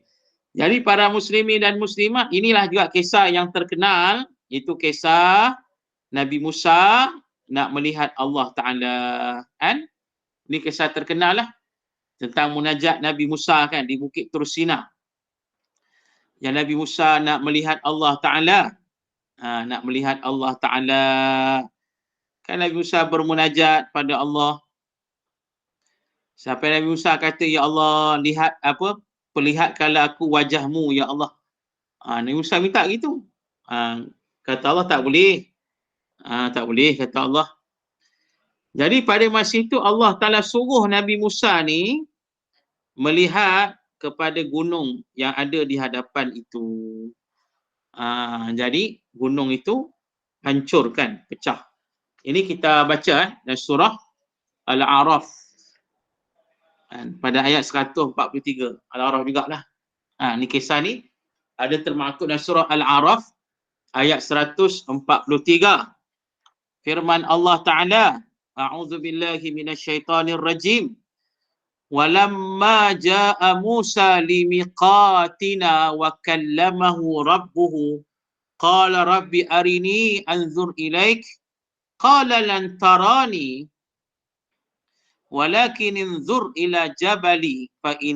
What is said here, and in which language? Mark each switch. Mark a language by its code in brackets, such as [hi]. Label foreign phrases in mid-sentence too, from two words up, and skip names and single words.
[ms] Jadi para muslimin dan muslimat, inilah juga kisah yang terkenal, itu kisah Nabi Musa nak melihat [ar] الله تعالى. [ms] Ini kisah terkenal lah tentang munajat Nabi Musa kan di Bukit Tur Sina. Yang Nabi Musa nak melihat [ar] الله تعالى. [ms] Nak melihat [ar] الله تعالى. [ms] Kan Nabi Musa bermunajat pada Allah. Sampai Nabi Musa kata, [ar] يا الله, [ms] perlihatkanlah aku wajahmu, [ar] يا الله. [ms] Nabi Musa minta gitu. Kata Allah, tak boleh. Tak boleh, kata Allah. Jadi pada masa itu [ar] الله تعالى [ms] suruh Nabi Musa ni melihat kepada gunung yang ada di hadapan itu. Jadi gunung itu hancurkan, pecah. Ini kita baca dalam surah Al-A'raf. Pada ayat 143. Al-A'raf jugalah. Ni kisah ni ada termaktub dalam surah Al-A'raf ayat 143. [ar] Firman الله تعالى أعوذ بالله من الشيطان الرجيم. ولما جاء موسى لميقاتنا وكلمه ربه قال رب أرني أنظر إليك قال لن تراني ولكن انظر إلى الجبل فإن